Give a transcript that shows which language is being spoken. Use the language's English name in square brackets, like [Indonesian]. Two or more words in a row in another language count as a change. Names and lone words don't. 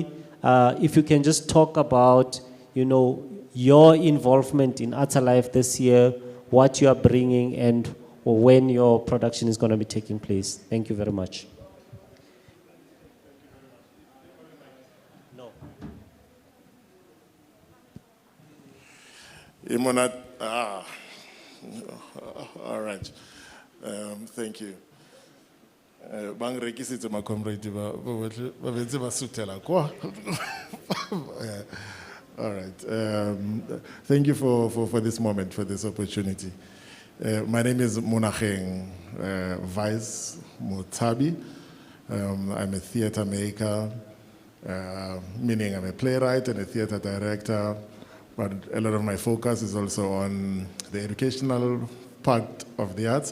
[English] If you can just talk about, your involvement in Ata Life this year, what you are bringing, and when your production is going to be taking place. Thank you very much. No. All right. Thank you. [Tswana] Bang rekisitse ma comrade ba bentse ba sutela kwa. [English] All right. Thank you for this moment, for this opportunity. My name is Monageng Vice Motsabi. I'm a theater maker, meaning I'm a playwright and a theater director, but a lot of my focus is also on the educational part of the arts.